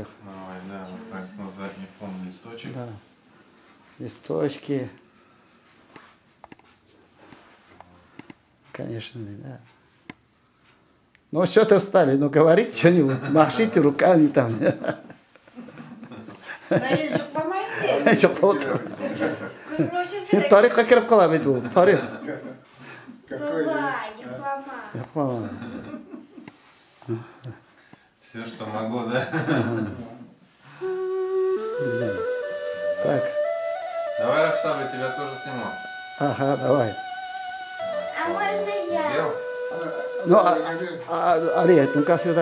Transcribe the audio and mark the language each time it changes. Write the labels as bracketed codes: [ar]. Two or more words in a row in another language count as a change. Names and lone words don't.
[ru] Давай, да, вот так на задний фон листочек. Да. Листочки. Конечно, да. Ну, что-то встали, ну, говорите что-нибудь, машите руками там. [uz] Sen tarixqa kirib qoladi bu, tarix. Yo'qman. [ru] Все, что могу, да? Так. Давай, Равшаба, тебя тоже сниму. Ага, давай. А можно я? Сделал? Ну, Алия, ну-ка сюда.